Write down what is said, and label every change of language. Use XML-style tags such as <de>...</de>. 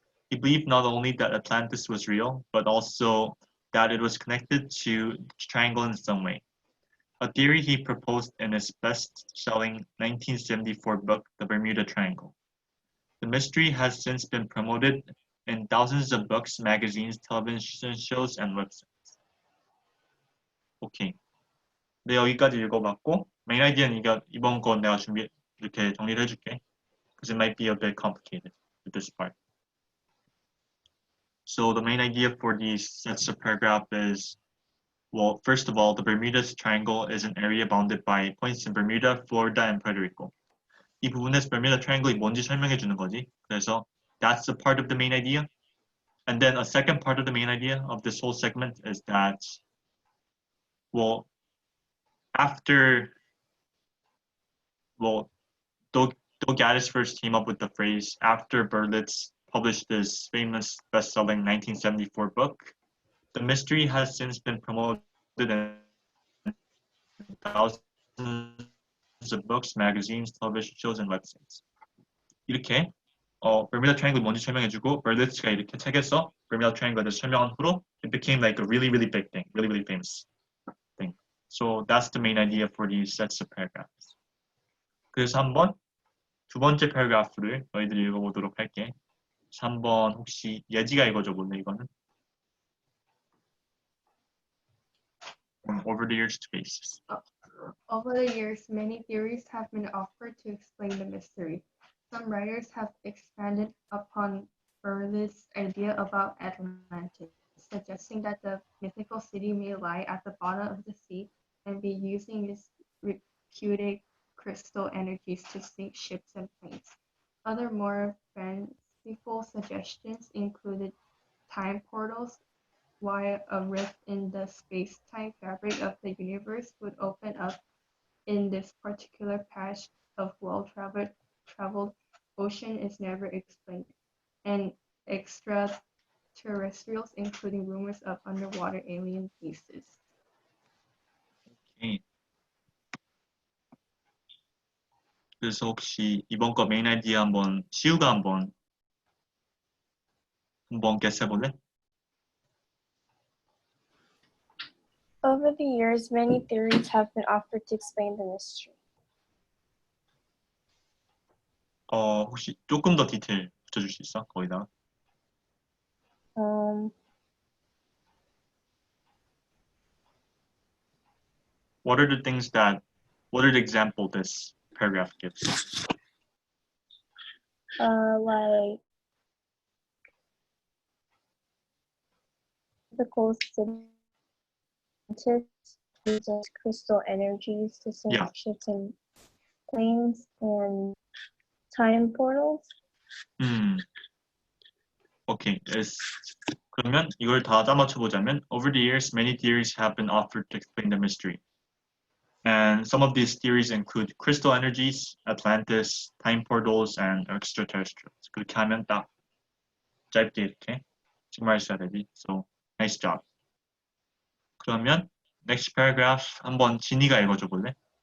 <en>He believed not only that Atlantis was real, but also that it was connected to the triangle in some way. A theory he proposed in his best-selling 1974 book, The Bermuda Triangle. The mystery has since been promoted in thousands of books, magazines, television shows, and websites.</en> <ko>오케이. 네, 여기까지 읽어봤고 메인 아이디어는 이번 거 내가 이렇게 정리를 해줄게.</ko> <en>because it might be a bit complicated with this part. So the main idea for these sets of paragraph is, well, first of all, the Bermuda Triangle is an area bounded by points in Bermuda, Florida, and Puerto Rico.</en> <ko>이 부분에서 Bermuda Triangle이 뭔지 설명해 주는 거지.</ko> <en>그래서 that's a part of the main idea. And then a second part of the main idea of this whole segment is that, well, after, well, Doug Gaddis first came up with the phrase after Berlitz published this famous best-selling 1974 book, the mystery has since been promoted in thousands of books, magazines, television shows, and websites.</en> <ko>이렇게 Bermuda Triangle 뭔지 설명해주고 Berlitz가 이렇게 책에서 Bermuda Triangle를 설명한 후로</ko> <en>it became like a really, really big thing, really, really famous thing. So that's the main idea for these sets of paragraphs.</en> <ko>그래서 한번 두 번째 paragraph를 너희들이 읽어보도록 할게. 그래서 한번 혹시 예지가 읽어줘 볼래 이거는?</ko> <en>Over the years basis. Over the years, many theories have been offered to explain the mystery. Some writers have expanded upon Berlitz's idea about Atlantis, suggesting that the mythical city may lie at the bottom of the sea and be using its reputed crystal energies to sink ships and planes. Other more fanciful suggestions included time portals, while a rift in the space-time fabric of the universe would open up in this particular patch of well-traveled ocean is never explained, and extraterrestrials, including rumors of underwater alien bases. Okay.</en> <ko>그래서 혹시 이번 거 메인 아이디어 한번 시우가 한번 guess 해볼래?</ko> <en>Over the years, many theories have been offered to explain the mystery.</en> <ko>혹시 조금 더 디테일 붙여줄 수 있어? 거기다가.</ko> <en>What are the example this paragraph gives? Like the coast scientists uses crystal energies to sink ships and planes, and time portals. Okay.</en> <ko>그러면 이걸 다 짜맞춰보자면</ko> <en>over the years, many theories have been offered to explain the mystery. And some of these theories include crystal energies, Atlantis, time portals, and extraterrestrials.</en> <ko>그렇게 하면 딱 짧게 이렇게 정말했어야 되지.</ko> <en>So, nice job.</en> <ko>그러면 next paragraph 한번 진이가 읽어줘 볼래?</ko>